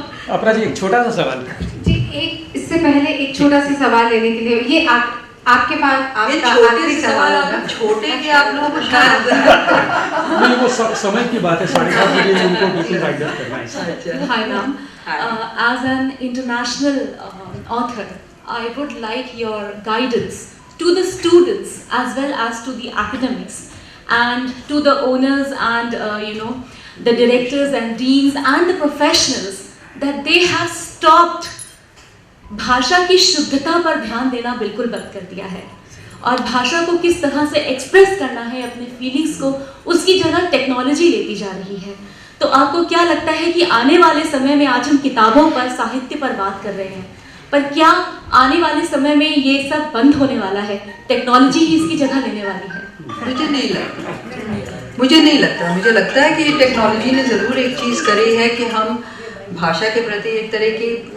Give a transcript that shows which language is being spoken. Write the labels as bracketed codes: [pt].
[hi] अपना जी एक छोटा सा सवाल। जी, इससे पहले एक छोटा सा सवाल लेने के लिए, ये आपके पास आपका आखिरी सवाल होगा। छोटे के आप लोगों को शायद नहीं, वो समय की बात है, 7:30 बजे उनको बिल्कुल गाइडेंस करना है। [en] Hi ma'am. As an international author, I would like your guidance to the students as well as to the academics and to the owners and the directors and deans and the professionals that they have stopped [hi] भाषा की शुद्धता पर ध्यान देना बिल्कुल बंद कर दिया है, और भाषा को किस तरह से एक्सप्रेस करना है, अपने फीलिंग्स को, उसकी जगह टेक्नोलॉजी लेती जा रही है। तो आपको क्या लगता है कि आने वाले समय में, आज हम किताबों पर, साहित्य पर बात कर रहे हैं, पर क्या आने वाले समय में ये सब बंद होने वाला है, टेक्नोलॉजी ही इसकी जगह लेने वाली है? मुझे नहीं लगता। मुझे लगता है कि टेक्नोलॉजी ने ज़रूर एक चीज़ करी है कि हम भाषा के प्रति एक तरह की